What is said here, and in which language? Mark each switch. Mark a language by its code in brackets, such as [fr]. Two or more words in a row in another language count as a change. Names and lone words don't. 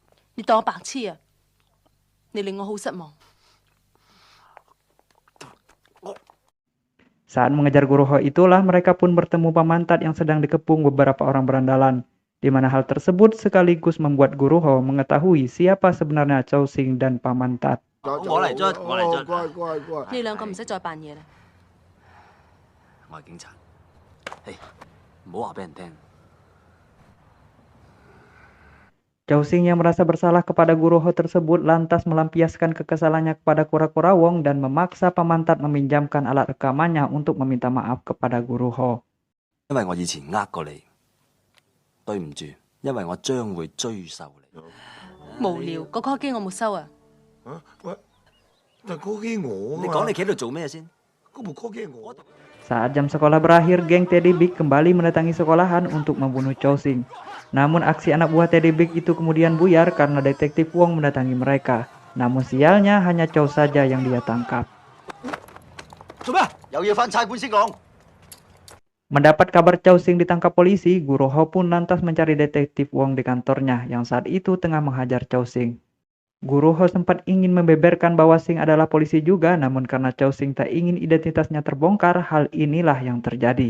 [id] Saat mengejar Guru Ho itulah mereka pun bertemu Pamantat yang sedang dikepung beberapa orang berandalan, di mana hal tersebut sekaligus membuat Guru Ho mengetahui siapa sebenarnya Chao Xing dan Pamantat. [yue] 我係警察。嘿，唔好話俾人聽。 [id] Chow Sing yang merasa bersalah kepada guru Ho tersebut lantas melampiaskan kekesalannya kepada kura-kura Wong dan memaksa Pamantat meminjamkan alat rekamannya untuk meminta maaf kepada guru Ho. [yue] 因為我以前呃過你，對唔住，因為我將會追究你。無聊，個 call 機我冇收啊！喂，但call機我你講你企喺度做咩先？嗰部 call 機我。 [id] Saat jam sekolah berakhir, geng Teddy Big kembali mendatangi sekolahan untuk membunuh Chow Sing. Namun aksi anak buah Teddy Big itu kemudian buyar karena detektif Wong mendatangi mereka. Namun sialnya hanya Chow saja yang dia tangkap. [yue] 做咩？有嘢返差館先講。 [id] Mendapat kabar Chow Sing ditangkap polisi, Guru Ho pun lantas mencari detektif Wong di kantornya yang saat itu tengah menghajar Chow Sing. Guru Ho sempat ingin membeberkan bahwa Sing adalah polisi juga, namun karena Chow Sing tak ingin identitasnya terbongkar, hal inilah yang terjadi.